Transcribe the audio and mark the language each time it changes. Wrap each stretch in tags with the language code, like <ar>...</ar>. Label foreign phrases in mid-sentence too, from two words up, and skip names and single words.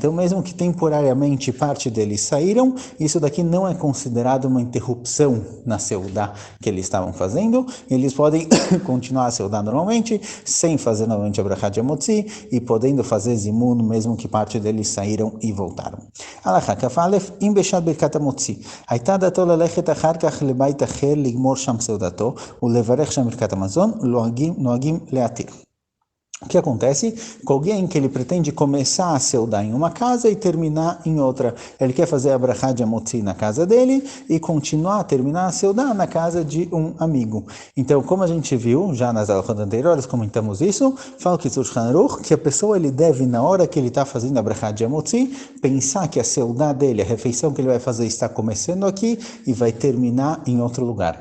<pt>Então, mesmo que temporariamente parte deles saíram, isso daqui não é considerado uma interrupção na seudá que eles estavam fazendo. Eles podem continuar a seudá normalmente, sem fazer novamente a brachá de Amotzi, e podendo fazer zimun, mesmo que parte deles saíram e voltaram.</pt> <he>הלכה כף אלף, אם בשעת ברכת המוציא, הייתה דתו ללכת אחר כך לבית אחר לגמור שם סעודתו ולברך שם ברכת המזון, נוהגים להתיר.</he> <pt>O que acontece com alguém que ele pretende começar a seudar em uma casa e terminar em outra? Ele quer fazer a brachá de Amotzi na casa dele e continuar a terminar a seudar na casa de um amigo. Então, como a gente viu já nas aulas anteriores, comentamos isso, fala que Tzur Shanuch, que a pessoa ele deve, na hora que ele está fazendo a brachá de Amotzi, pensar que a seudá dele, a refeição que ele vai fazer está começando aqui e vai terminar em outro lugar.</pt>